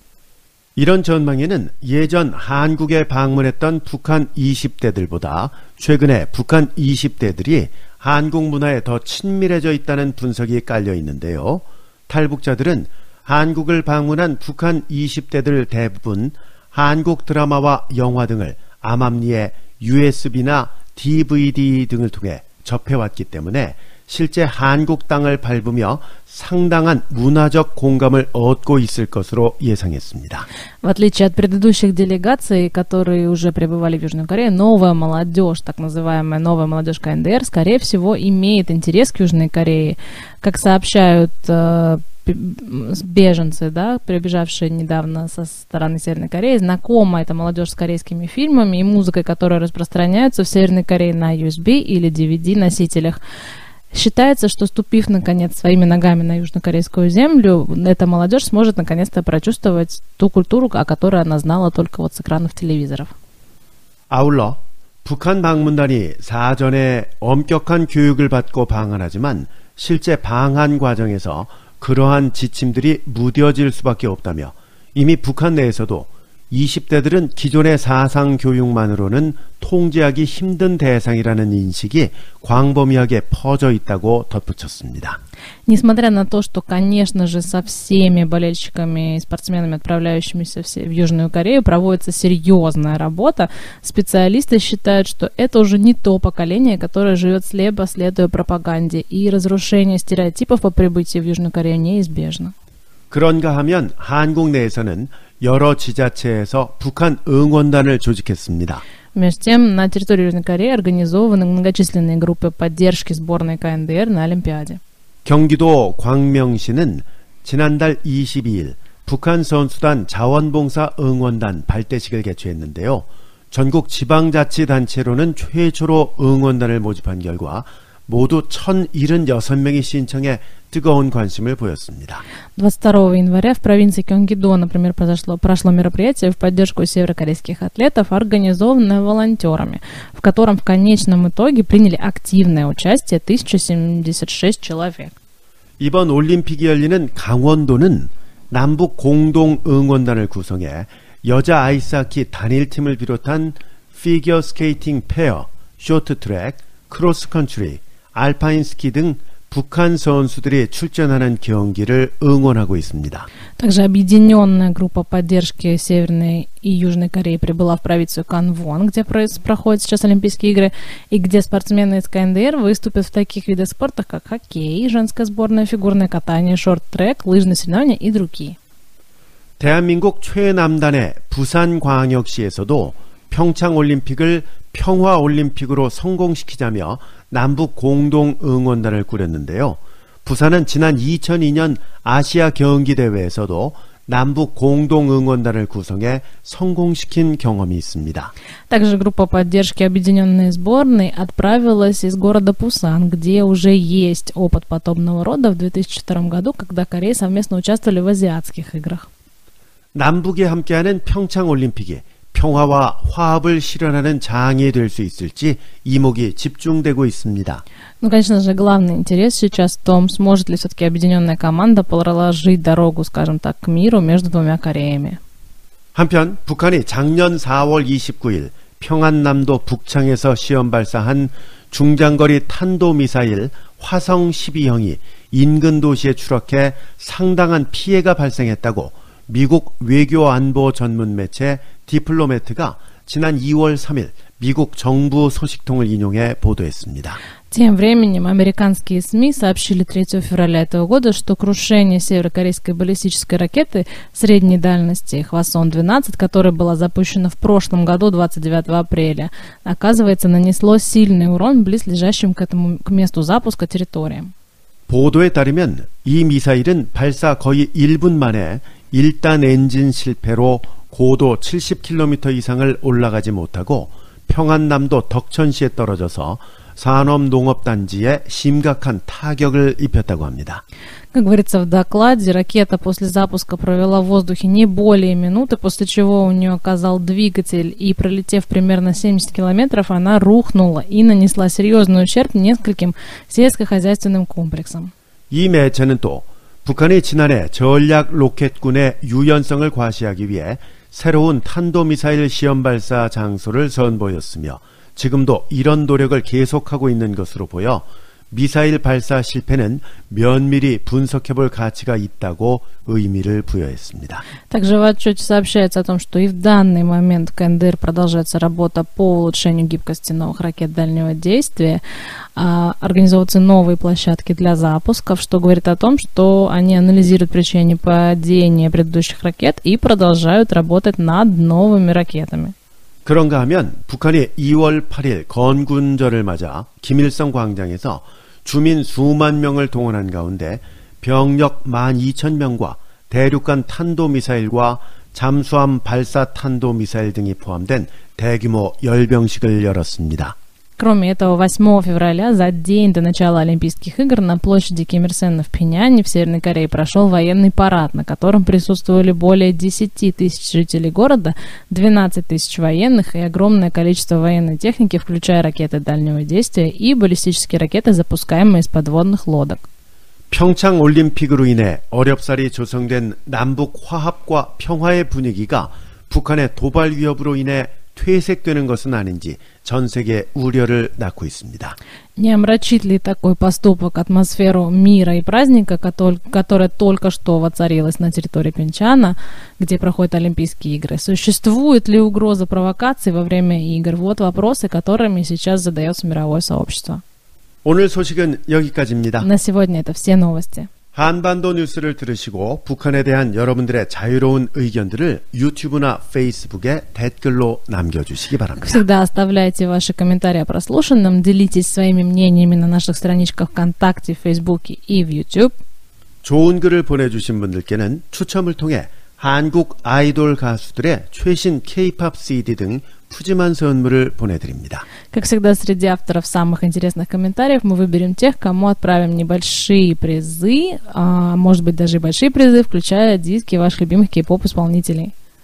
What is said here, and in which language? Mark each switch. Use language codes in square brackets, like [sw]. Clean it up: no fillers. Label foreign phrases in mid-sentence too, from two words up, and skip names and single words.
[ko] 이런 전망에는 예전 한국에 방문했던 북한 20대들보다 최근에 북한 20대들이 한국 문화에 더 친밀해져 있다는 분석이 깔려 있는데요. 탈북자들은 한국을 방문한 북한 20대들 대부분 한국 드라마와 영화 등을 암암리에 USB나 DVD 등을 통해 접해왔기 때문에 실제 한국 땅을 밟으며 상당한 문화적 공감을 얻고 있을 것으로 예상했습니다. [ru] В отличие от предыдущих делегаций, которые уже пребывали в Южной Корее, новая молодежь, так называемая новая молодежь КНДР, скорее всего, имеет интерес к Южной Корее. Как сообщают беженцы, да, прибежавшие недавно со стороны Северной Кореи, знакома эта молодежь с корейскими фильмами и музыкой, которые распространяются в Северной Корее на USB или DVD-носителях. Считается, что, ступив, наконец, своими ногами на южнокорейскую землю, эта молодежь сможет, наконец-то, прочувствовать ту культуру, о которой она знала только вот с экранов телевизоров. [ko] 아울러 북한 방문단이 사전에 엄격한 교육을 받고 방한하지만 실제 방한 과정에서 그러한 지침들이 무뎌질 수밖에 없다며 이미 북한 내에서도 20대들은 기존의 사상 교육만으로는 통제하기 힘든 대상이라는 인식이 광범위하게 퍼져 있다고 덧붙였습니다. [ru] Несмотря на то, что, конечно же, со всеми болельщиками и спортсменами, отправляющимися в Южную Корею, проводится серьезная работа, специалисты считают, что это уже не то поколение, которое живет слепо, следуя пропаганде, и разрушение стереотипов по прибытии в Южную Корею неизбежно. [ko] 그런가 하면 한국 내에서는 여러 지자체에서 북한 응원단을 조직했습니다. [ru] Между тем, на территории Южной Кореи организованы многочисленные группы поддержки сборной КНДР на Олимпиаде. [ko] 경기도 광명시는 지난달 22일 북한 선수단 자원봉사 응원단 발대식을 개최했는데요. 전국 지방자치단체로는 최초로 응원단을 모집한 결과 모두 1,076명이 신청해 뜨거운 관심을 보였습니다. [ru] 22 января в провинции Кёнгидо, например, прошло мероприятие в поддержку северокорейских атлетов, организованное волонтерами, в котором в конечном итоге приняли активное участие 1076 человек. [ko] 이번 올림픽이 열리는 강원도는 남북 공동 응원단을 구성해 여자 아이스하키 단일팀을 비롯한 피겨 스케이팅 페어, 쇼트트랙, 크로스컨트리, 알파인 스키 등 북한 선수들이 출전하는 경기를 응원하고 있습니다. [ru] Также объединенная группа поддержки Северной и Южной Кореи прибыла в провинцию Канвон, где проходят сейчас Олимпийские игры, и где спортсмены из КНДР выступят в таких видах спорта, как хоккей, женская сборная, фигурное катание, шорт-трек, лыжные соревнования и другие. [ko] 대한민국 최남단의 부산광역시에서도 평창올림픽을 평화올림픽으로 성공시키자며 남북 공동 응원단을 꾸렸는데요. 부산은 지난 2002년 아시아 경기대회에서도 남북 공동 응원단을 구성해 성공시킨 경험이 있습니다. [ru] Также группа поддержки объединенной сборной отправилась из города Пусан, где уже есть опыт подобного рода в 2002 году, когда Кореи совместно участвовали в азиатских играх. [ko] 남북이 함께하는 평창올림픽이 평화와 화합을 실현하는 장이 될 수 있을지 이목이 집중되고 있습니다. [ru] Ну, конечно же, главный интерес сейчас в том, сможет ли все-таки объединенная команда проложить дорогу, скажем так, к миру между двумя Кореями. [ko] 한편 북한이 작년 4월 29일 평안남도 북창에서 시험 발사한 중장거리 탄도미사일 화성 12형이 인근 도시에 추락해 상당한 피해가 발생했다고 미국 외교안보 전문 매체 디플로매트가 지난 2월 3일 미국 정부 소식통을 인용해 보도했습니다. [ru] Тем временем американские СМИ сообщили 3 февраля этого года, что крушение северокорейской баллистической ракеты средней дальности «Хвасон-12», которая была запущена в прошлом году, 29 апреля, оказывается, нанесло сильный урон близлежащим к месту запуска территориям. [ko] 보도에 따르면 이 미사일은 발사 거의 1분 만에 1단 엔진 실패로 고도 70km 이상을 올라가지 못하고 평안남도 덕천시에 떨어져서 산업농업단지에 심각한 타격을 입혔다고 합니다. [ru] Как говорится в докладе, ракета после запуска провела в воздухе не более минуты, после чего у нее оказал двигатель, и, пролетев примерно 70 километров, она рухнула и нанесла серьезный ущерб нескольким сельскохозяйственным комплексам. [ko] 이 매체는 또 북한이 지난해 전략 로켓군의 유연성을 과시하기 위해 새로운 탄도미사일 시험 발사 장소를 선보였으며 지금도 이런 노력을 계속하고 있는 것으로 보여 미사일 발사 실패는 면밀히 분석해볼 가치가 있다고 의미를 부여했습니다. [ru] Также в отчете сообщается о том, что и в данный момент в КНДР продолжается работа по улучшению гибкости новых ракет дальнего действия, организовываются новые площадки для запусков, что говорит о том, что они анализируют причины падения предыдущих ракет и продолжают работать над новыми ракетами. [ko] 그런가 하면 북한이 2월 8일 건군절을 맞아 김일성 광장에서 주민 수만 명을 동원한 가운데 병력 12,000명과 대륙간 탄도미사일과 잠수함 발사 탄도미사일 등이 포함된 대규모 열병식을 열었습니다. [ru] Кроме этого, 8 февраля, за день до начала Олимпийских игр, на площади Ким Ир Сена в Пхеньяне в Северной Корее прошел военный парад, на котором присутствовали более 10 тысяч жителей города, 12 тысяч военных и огромное количество военной техники, включая ракеты дальнего действия и баллистические ракеты, запускаемые из подводных лодок. [ko] 평창 올림픽으로 인해 어렵사리 조성된 남북 화합과 평화의 분위기가 북한의 도발 위협으로 인해 퇴색되는 것은 아닌지 전 세계 우려를 낳고 있습니다. [ru] Не омрачит ли такой поступок атмосферу мира и праздника, которая только что воцарилась на территории Пхенчхана, где проходят Олимпийские игры? Существует ли угроза провокаций во время игр? Вот вопросы, которыми сейчас задается мировое сообщество. [ko] 오늘 소식은 여기까지입니다. [ru] На сегодня это все новости. [ko] 한반도 뉴스를 들으시고 북한에 대한 여러분들의 자유로운 의견들을 유튜브나 페이스북에 댓글로 남겨주시기 바랍니다. [ru] Всегда оставляйте ваши комментарии о прослушанном, делитесь своими мнениями на наших страничках ВКонтакте, в Фейсбуке и в YouTube. [ko] 좋은 글을 보내주신 분들께는 추첨을 통해 한국 아이돌 가수들의 최신 [en] K-POP CD [ko] 등 푸짐한 선물을 보내드립니다. [ru] Как всегда, среди авторов самых интересных комментариев мы выберем тех, кому отправим небольшие призы, а может быть даже и большие призы, включая диски ваших любимых кей-поп исполнителей.